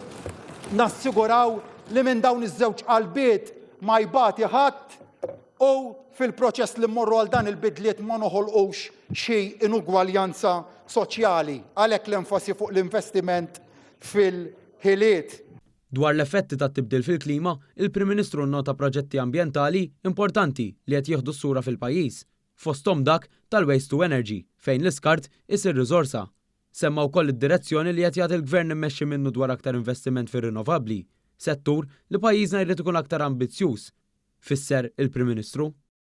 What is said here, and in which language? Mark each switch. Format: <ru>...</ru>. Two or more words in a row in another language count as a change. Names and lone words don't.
<mt>nassiguraw li minn dawn iż-żewġ qalbiet ma jbati ħadd u fil-proċess li mmorru għal dan il-bidliet ma noħolqux xi inugwaljanza soċjali. Għalhekk l-enfasi fuq l-investiment fil-ħiliet. Dwar l-effetti tat-tibdil fil-klima, il-Prim Ministru nnota proġetti ambjentali importanti li qed jieħdu s-sura fil-pajjiż, fosthom dak tal-</mt> <en>waste to energy</en> <mt>fejn l-iskart isir riżorsa. Semma wkoll id-direzzjoni li qed jagħti l-Gvern immexxi minnu dwar aktar investiment fir-rinnovabbli, settur li pajjiżna jrid ikun aktar ambizzjuż. Fisser il-Prim Ministru.</mt>